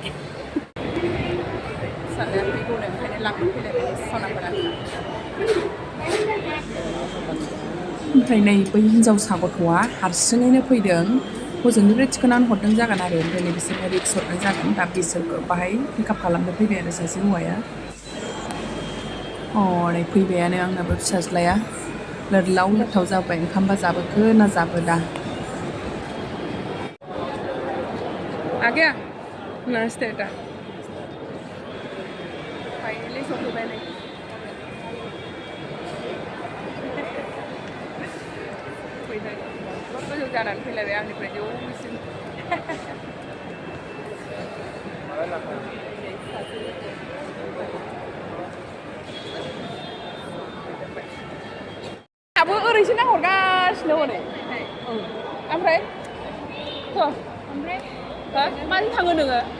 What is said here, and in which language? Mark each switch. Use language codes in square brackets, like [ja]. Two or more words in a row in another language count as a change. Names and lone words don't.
[brx] फिसालाया दैखौनो ओंखायनो लांनो फैलायबाय सनाफोरा ओमफ्राय नै बै हिन्जावसा गथ'आ हारसिङैनो फैदों हजोंनिफ्राय थिखोनानै हरदों जागोन आरो ओमफ्राय नै बिसोरनो रिक्स हरनाय जागोन दा बिसोरखौ बाहाय पिकआप खालामनो फैबाय आरो सासे हौवाया नै फैबायानो आंनाबो फिसाज्लाया लोरलाव लोरथाव जाबाय ओंखामबा जाबोखो ना जाबोदा आगे [hi] नमस्ते बेटा [brx] फाइनली सफैबाय नै फैबाय गोजौ जानानै फैलायबाय आंनिफ्राय जौसिन आबो ओरैसो नाहरगासिनो हनै ओमफ्राय माजों थाङो नोङो